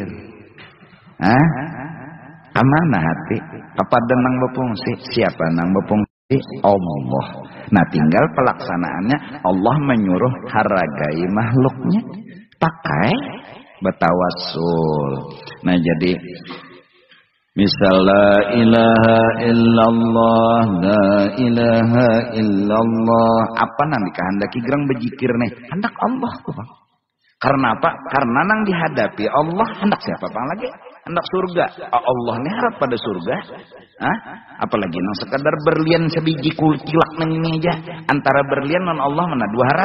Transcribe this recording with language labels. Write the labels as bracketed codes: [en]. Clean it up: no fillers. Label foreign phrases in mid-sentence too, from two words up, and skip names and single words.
[bjn] Hah? Kemana hati? Kepada nang bepungsi. Siapa nang bepungsi? Allah. Nah tinggal pelaksanaannya. Allah menyuruh hargai makhluknya. Pakai bertawassul. Nah jadi misal [ar] لا إله إلا الله، لا إله إلا الله. [bjn] Apa nang dikehendaki gerang bejikir nih? Hendak Allah tuh Bang. Karena apa? Karena nang dihadapi Allah hendak siapa Bang lagi? Hendak surga. Allah nih harap pada surga. Hah? Apalagi nang sekadar berlian sebiji kultilak ini aja. Antara berlian non Allah mana dua harap.